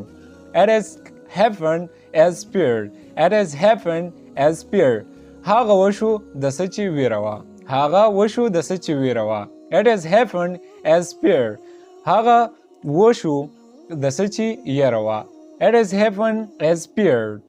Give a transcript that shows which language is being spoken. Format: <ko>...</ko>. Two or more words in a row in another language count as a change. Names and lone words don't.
<en>It has happened as feared. It has happened as feared.</en> <ps>هغه وشو د څه چې ویره وه. هغه وشو د څه چې ویره وه.</ps> <en>It has happened as feared.</en> <ps>هغه وشو د څه چې یره وه.</ps> <en>It has happened as feared.</en>